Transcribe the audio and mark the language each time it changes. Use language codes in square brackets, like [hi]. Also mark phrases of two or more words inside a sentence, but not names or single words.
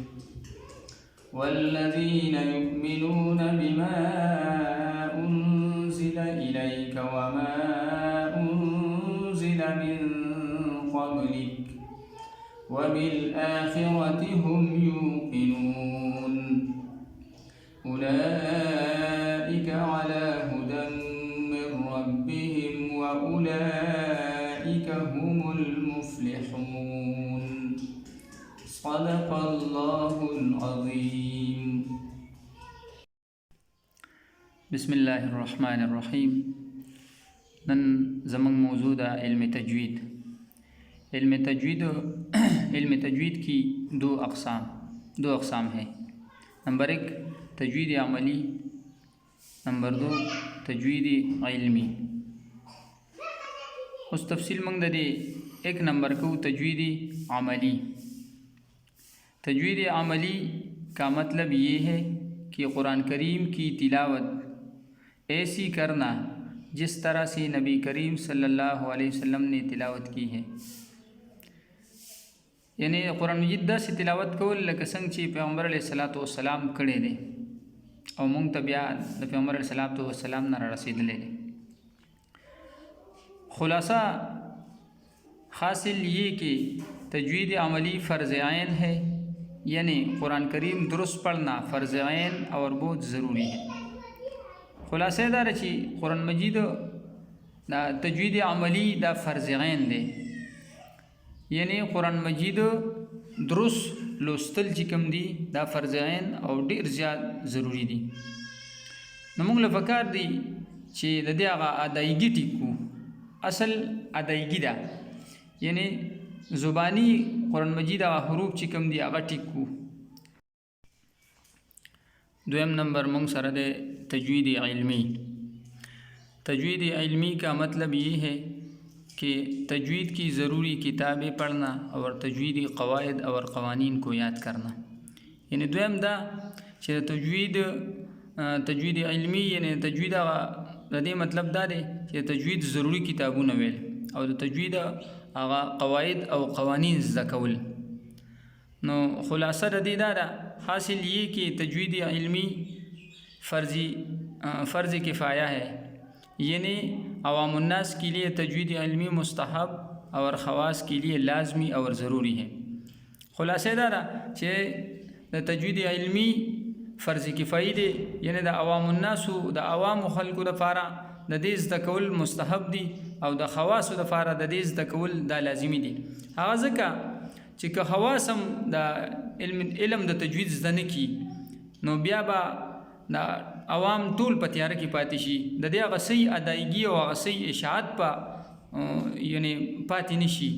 [ar] والذين يؤمنون بما أنزل إليك وما أنزل من قبلك وبالآخرة هم يوقنون أولئك على هدى من ربهم وأولئك هم المفلحون. صدق الله العظيم. بسم الله الرحمن الرحيم. [ps] نن زمن موضوع علم تجوید. [ur] علم تجوید کی دو اقسام ہے. نمبر 1 تجوید عملی، نمبر 2 تجوید علمی. اس تفصیل منگ دے 1 نمبر کو تجوید عملی. تجوید عملی کا مطلب یہ ہے کہ قرآن کریم کی تلاوت ایسی کرنا جس طرح سے نبی کریم [ar] صلی اللہ علیہ وسلم [ur] نے تلاوت کی ہے. [ps] یعنی قرآن مجید دا سے تلاوت کول لکه څنګه چې پیغمبر [ar] علیه الصلاۃ والسلام [ps] کړی دی او مونږ ته بیا د پیغمبر [ar] علیه الصلاۃ والسلام [ps] نه رسیدلی دی. [ur] خلاصہ حاصل یہ کہ تجوید عملی فرض عین ہے، یعنی قرآن کریم درست پڑھنا فرض عین اور بہت ضروری ہے. [ps] خلاصہ دار چې قرآن مجید دا تجوید عملی دا فرض عین دی، یعنی قرآن مجید درست لوستل چې کوم دی دا فرض عین او ډیر زیات ضروری دی. نو موږ له پکار دی چې د دې هغه ادایګي ټیکو. اصل ادایګي ده، یعنی زبانی قرآن مجید هغه حروف چې کوم دی هغه ټیکو. دویم نمبر موږ سره د تجوید علمی. [ur] تجوید علمی کا مطلب یہ ہے کہ تجوید کی ضروری کتابیں پڑھنا اور تجویدی قواعد اور قوانین کو یاد کرنا. [ps] یعنی دویم دا چې تجوید علمی یعنی تجوید د دې مطلب دا دی چې تجوید ضروری کتابونه ویل او د تجوید هغه قواعد او قوانین زده کول. نو خلاصه د دې دا ده [ur] حاصل یہ کہ تجوید علمی فرض کفایہ ہے، یعنی عوام الناس کے لیے تجوید علمی مستحب اور خواص کے لیے لازمی اور ضروری ہے. [ps] خلاصہ دارا چې د تجوید علمی فرض کفایي دی، یعنی د عوام الناس د عوام خلکو لپاره د دې زده کول مستحب دی او د خواصو لپاره د دې زده کول دا لازمی دی. هغه ځکه چې که خواص هم د علم د تجوید زده نه کی نو بیا به د عوام ټول په تیاره کې پاتې شي، د دې هغه صحیح ادایګي او هغه صحیح اشاعت په یعنی پاتې نه شي.